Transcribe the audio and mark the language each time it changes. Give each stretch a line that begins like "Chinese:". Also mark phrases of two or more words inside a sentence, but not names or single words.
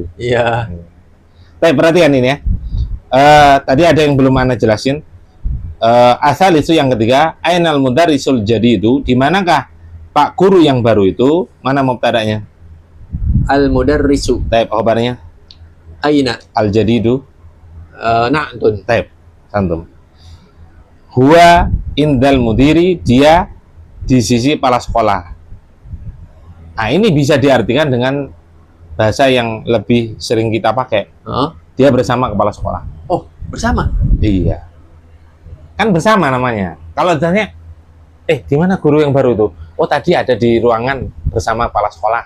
Indonesian: Iya. Tapi perhatikan ini ya. Tadi ada yang belum Anda jelasin. Asal itu yang ketiga,
Arabic: أين المدرس الجديد,
Indonesian: di manakah Pak guru yang baru itu? Mana mubtada'nya?
Arabic: المدرس.
Indonesian: Taib khabarnya.
Arabic: Aina. الجديد. Na'tun. طيب. أحسنتم. هو عند المدير,
Indonesian: dia di sisi kepala sekolah. Nah, ini bisa diartikan dengan bahasa yang lebih sering kita pakai. Dia bersama kepala sekolah. Oh, bersama? Iya. Kan bersama namanya. Kalau ditanya, di mana guru yang baru itu? Oh, tadi ada di ruangan bersama kepala sekolah.